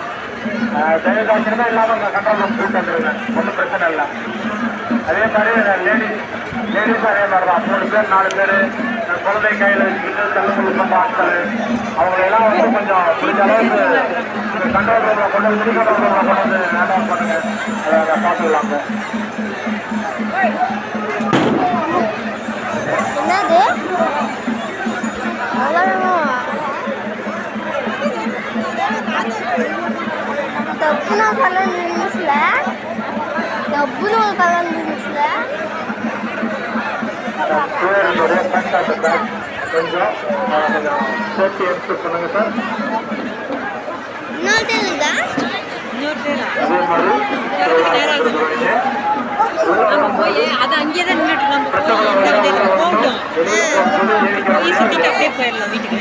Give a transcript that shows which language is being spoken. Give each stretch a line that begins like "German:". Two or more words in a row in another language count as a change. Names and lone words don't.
Tamil: தயவுதாட்சியமே இல்லாமல் அந்த
English: control room
Tamil: கூட்டு வந்துருங்க, ஒன்றும் பிரச்சனை இல்லை. அதே மாதிரி லேடிஸும் அதே மாதிரி தான். 3 பேர் 4 பேர் குழந்தை கையில் வச்சுக்கிட்டு தள்ளுபடி பண்ற ஆட்கள் அவங்களெல்லாம் வந்து கொஞ்சம் முடிஞ்ச அளவுக்கு
English: control roomil
Tamil: கொண்டு வந்து
English: control roomil
Tamil: கொண்டு வந்து
English: hand off
Tamil: பண்ணுங்க. அதை பார்த்துக்கலாங்க. డబ్బును కలర్ నిమిషలే డబ్బును కలర్ నిమిషలే கொஞ்சம்
English: safety expect
Tamil: பண்ணுங்க சார். இன்னொரு தெரியலதா அதே மாதிரி போய் அது அங்கேயே தான் நின்றுட்டு நம்ம போகட்டும் சுற்றிட்டு அப்படியே போயிடலாம் வீட்டுக்கு.